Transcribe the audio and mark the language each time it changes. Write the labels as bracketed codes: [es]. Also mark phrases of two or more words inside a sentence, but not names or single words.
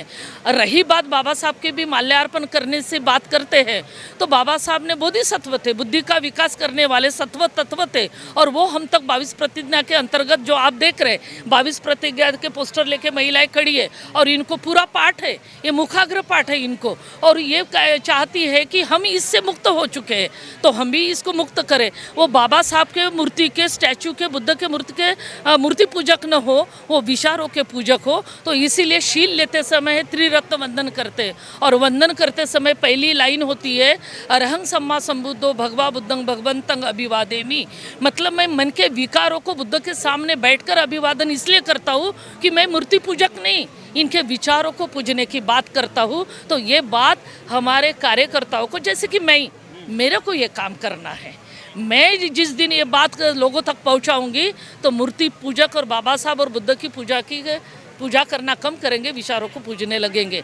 [hi] रही बात बाबा साहब के भी माल्यार्पण करने से बात करते हैं, तो बाबा साहब ने बोधिसत्व थे, बुद्धि का विकास करने वाले सत्व तत्व थे, और वो हम तक 22 प्रतिज्ञा के अंतर्गत जो आप देख रहे हैं, 22 प्रतिज्ञा के पोस्टर लेके महिलाएं खड़ी है और इनको पूरा पाठ है, ये मुखाग्र पाठ है इनको, और ये चाहती है कि हम इससे मुक्त हो चुके हैं तो हम भी इसको मुक्त करे, वो बाबा साहब के मूर्ति के, स्टैचू के, बुद्ध के मूर्ति के मूर्ति पूजक न हो, वो विचारों के पूजक हो। तो इसीलिए शील लेते समय त्रिरत्न वंदन करते, और वंदन करते समय पहली लाइन होती है [pi] अरहं सम्मा संबुद्धो भगवा बुद्धं भगवंतं अभिवादेमि। [hi] मतलब मैं मन के विकारों को बुद्ध के सामने बैठकर अभिवादन इसलिए करता हूँ कि मैं मूर्ति पूजक नहीं, इनके विचारों को पूजने की बात करता हूँ। तो ये बात हमारे कार्यकर्ताओं को, जैसे कि मेरे को ये काम करना है, मैं जिस दिन ये बात लोगों तक पहुँचाऊँगी तो मूर्ति पूजक और बाबा साहब और बुद्ध की पूजा करना कम करेंगे, विचारों को पूजने लगेंगे।